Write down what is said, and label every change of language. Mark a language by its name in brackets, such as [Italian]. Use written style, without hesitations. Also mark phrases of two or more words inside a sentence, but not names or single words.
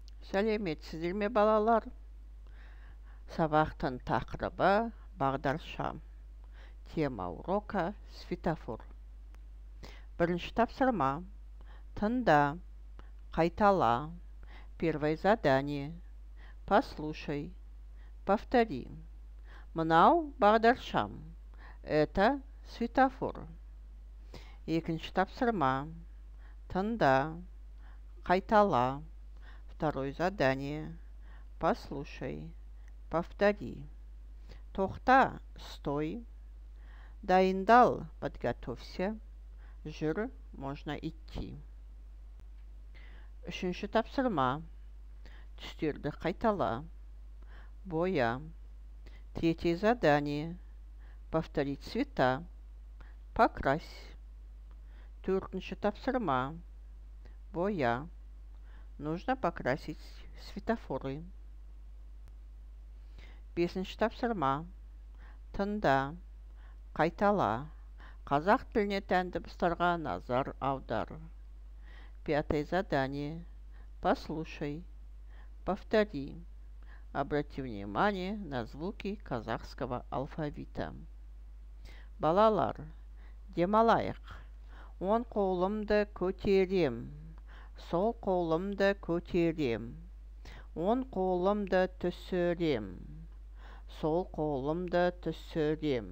[Kazakh] Сәлеметсіздер ме балалар? Сабақтың тақырыбы бағдаршам. [Russian] Тема урока светофор. [Kazakh] Бірінші тапсырма. Тыңда, қайтала. [Russian] Первое задание. Послушай, повтори. [Kazakh] Мынау бағдаршам. [Russian] Это светофор. [Kazakh] Екінші тапсырма. Тыңда, қайтала. [Russian] Второе задание. Послушай, повтори. [Kazakh] Тоқта, стой. Дайындал, подготовься. Жүр, [Russian] можно идти. [Kazakh] Үшінші тапсырма. Түстерді қайтала. Боя. [Russian] Третье задание. Повторить цвета. [Kazakh] Покрась. Төртінші тапсырма. Боя. [Russian] Нужно покрасить светофоры. [Kazakh] Бесінші тапсырма. Тыңда, қайтала. Қазақ тіліне тән дыбыстарға назар аудар. [Russian] Пятое задание. Послушай, повтори. Обрати внимание на звуки казахского алфавита. [Kazakh] Балалар, демалайық. Оң қолымды көтерем. Сол қолымды көтерем. Оң қолымды түсірем. Сол қолымды түсірем.